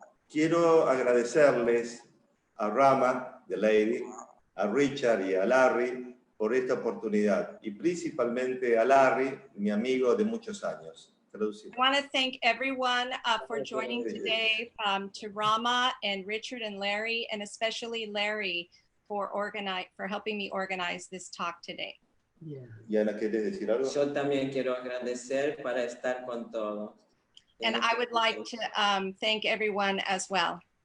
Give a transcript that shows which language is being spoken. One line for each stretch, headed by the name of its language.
Spanish: quiero agradecerles a Rama,
English: the lady,
Spanish: a Richard y a Larry por esta oportunidad, y principalmente a Larry, mi amigo de muchos años.
English: I want to thank everyone for joining today, to Rama and Richard and Larry, and especially Larry for helping me organize this talk today.
Spanish: Yana, ¿quieres decir algo? Yo también quiero agradecer para estar con todos.
English: And I would like to thank everyone as well.